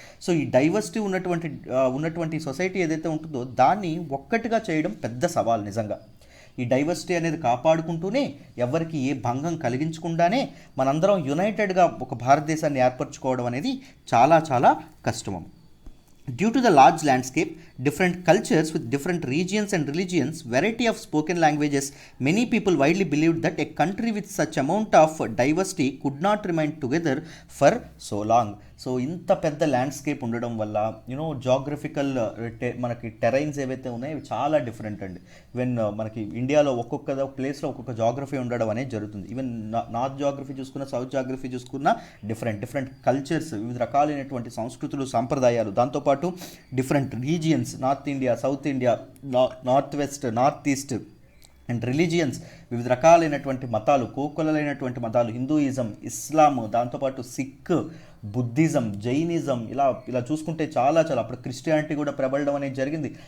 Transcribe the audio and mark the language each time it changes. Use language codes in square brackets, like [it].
[te] So ఈ diversity ఉన్నటువంటి society ఏదైతే ఉంటుందో దాన్ని ఒక్కటిగా చేయడం పెద్ద సవాల్ నిజంగా. ఈ డైవర్సిటీ అనేది కాపాడుకుంటూనే, ఎవరికి ఏ భంగం కలిగించకుండానే మనందరం యునైటెడ్గా ఒక భారతదేశాన్ని ఏర్పరచుకోవడం అనేది చాలా చాలా కష్టం. [en] Due to the large landscape, different cultures with different regions and religions, variety of spoken languages, many people widely believed that a country with such amount of diversity could not remain together for so long. [te] So ఇంత పెద్ద landscape ఉండడం వల్ల geographical మనకి terrains ఏవైతే ఉన్నాయో అవి చాలా different అండి. ఈవెన్ మనకి ఇండియాలో ఒక్కొక్క ప్లేస్లో ఒక్కొక్క జాగ్రఫీ ఉండడం అనేది జరుగుతుంది. ఈవెన్ నార్త్ జాగ్రఫీ చూసుకున్న, సౌత్ జాగ్రఫీ చూసుకున్న డిఫరెంట్ కల్చర్స్, వివిధ రకాలైనటువంటి సంస్కృతులు, సాంప్రదాయాలు, దాంతోపాటు different regions, north India, south India, north west, north east and religions, వివిధ రకాలైనటువంటి మతాలు, కోకొలలైనటువంటి మతాలు, హిందూయిజం, ఇస్లాం, దాంతోపాటు సిక్, బుద్ధిజం, జైనిజం, ఇలా చూసుకుంటే చాలా అప్పుడు క్రిస్టియానిటీ కూడా ప్రబలడం అనేది జరిగింది.